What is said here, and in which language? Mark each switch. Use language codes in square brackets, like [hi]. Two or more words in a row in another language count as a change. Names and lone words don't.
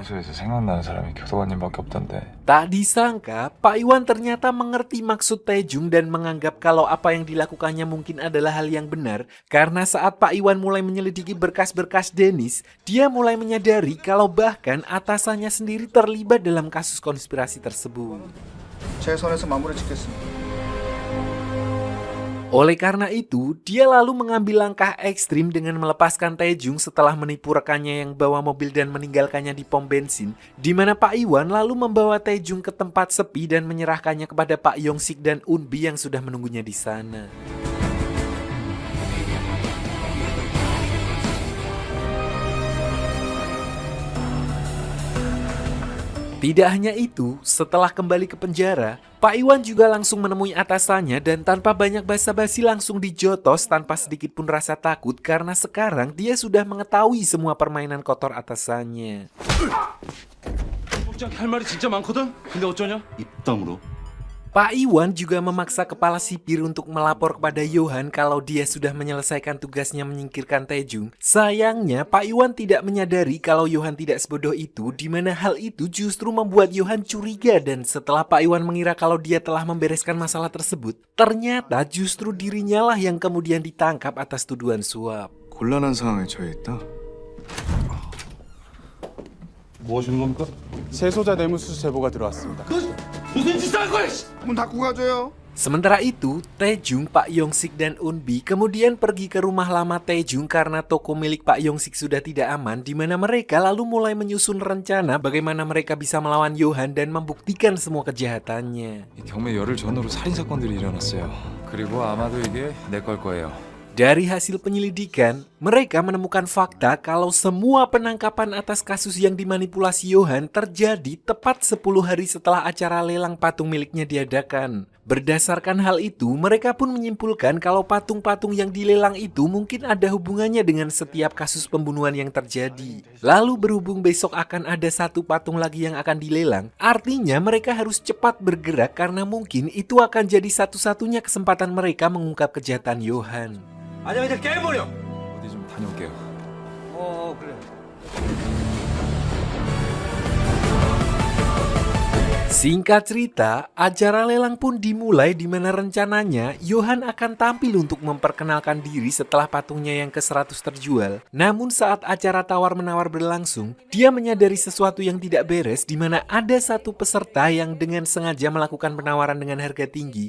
[ko] 교도소에서 생각나는 사람이 교도관님밖에 없던데. [id] Tak disangka, Pak Iwan ternyata mengerti maksud Taejung dan menganggap kalau apa yang dilakukannya mungkin adalah hal yang benar, karena saat Pak Iwan mulai menyelidiki berkas-berkas Dennis, dia mulai menyadari kalau bahkan atasannya sendiri terlibat dalam kasus konspirasi tersebut. [ko] 제 선에서 마무리 짓겠습니다. [id] Oleh karena itu, dia lalu mengambil langkah ekstrim dengan melepaskan Taejung setelah menipu rekannya yang bawa mobil dan meninggalkannya di pom bensin, di mana Pak Iwan lalu membawa Taejung ke tempat sepi dan menyerahkannya kepada Pak Yongsik dan Unbi yang sudah menunggunya di sana. Tidak hanya itu, setelah kembali ke penjara, Pak Iwan juga langsung menemui atasannya dan tanpa banyak basa-basi langsung dijotos tanpa sedikit pun rasa takut karena sekarang dia sudah mengetahui semua permainan kotor atasannya. [ko] 할 말이 진짜 많거든? 근데 어쩌냐? 입담으로. [id] Pak Iwan juga memaksa kepala sipir untuk melapor kepada Johan kalau dia sudah menyelesaikan tugasnya menyingkirkan Taejung. Sayangnya, Pak Iwan tidak menyadari kalau Johan tidak sebodoh itu, di mana hal itu justru membuat Johan curiga dan setelah Pak Iwan mengira kalau dia telah membereskan masalah tersebut, ternyata justru dirinya lah yang kemudian ditangkap atas tuduhan suap. [ko] 곤란한 상황에 처해 있다. 뭐 하시는 겁니까? 세소자 뇌물수수 제보가 들어왔습니다. 무슨 짓을 한 거야? 문 닫고 가줘요. [id] Sementara itu, Taejung, Pak Yongsik, dan Unbi kemudian pergi ke rumah lama Taejung karena toko milik Pak Yongsik sudah tidak aman, di mana mereka lalu mulai menyusun rencana bagaimana mereka bisa melawan Johan dan membuktikan semua kejahatannya. [ko] 이 경매 열흘 전후로 살인 사건들이 일어났어요. 그리고 아마도 이게 내 걸 거예요. [id] Dari hasil penyelidikan, mereka menemukan fakta kalau semua penangkapan atas kasus yang dimanipulasi Johan terjadi tepat 10 hari setelah acara lelang patung miliknya diadakan. Berdasarkan hal itu, mereka pun menyimpulkan kalau patung-patung yang dilelang itu mungkin ada hubungannya dengan setiap kasus pembunuhan yang terjadi. Lalu berhubung besok akan ada satu patung lagi yang akan dilelang, artinya mereka harus cepat bergerak karena mungkin itu akan jadi satu-satunya kesempatan mereka mengungkap kejahatan Johan. [ko] 아니야 그냥 깨버려. 어디 좀 다녀올게요. 그래. [id] Singkat cerita, acara lelang pun dimulai di mana rencananya Johan akan tampil untuk memperkenalkan diri setelah patungnya yang ke-100 terjual. Namun saat acara tawar-menawar berlangsung, dia menyadari sesuatu yang tidak beres di mana ada satu peserta yang dengan sengaja melakukan penawaran dengan harga tinggi.